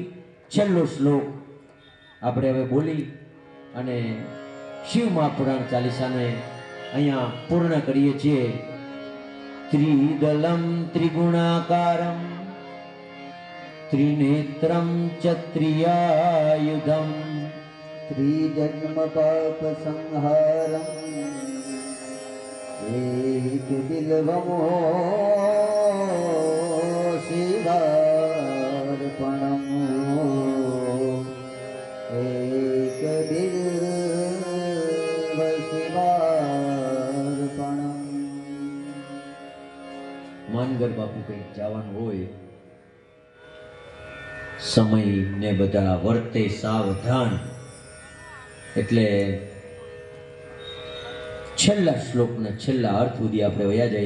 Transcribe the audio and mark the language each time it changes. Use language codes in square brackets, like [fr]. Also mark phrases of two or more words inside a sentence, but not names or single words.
[gu] છેલ્લો શ્લોક આપણે હવે બોલી અને શિવ મહાપુરાણ ચાલીસાને અહીંયા પૂર્ણ કરીએ છીએ. [sa] ત્રિદલમ ત્રિગુણાકારમ ત્રિનેત્રમ ચ ત્રિયાયુધમ त्रिजन्म पाप संहारम एक बिल्वमो शिवार्पणम एक बिल्व शिवार्पणम. [gu] માનગર બાપુ કંઈક જવાનું હોય સમય ને બધા વર્તે સાવધાન એટલે છેલ્લા શ્લોકના છેલ્લા અર્થ સુધી આપણે વયા જઈએ.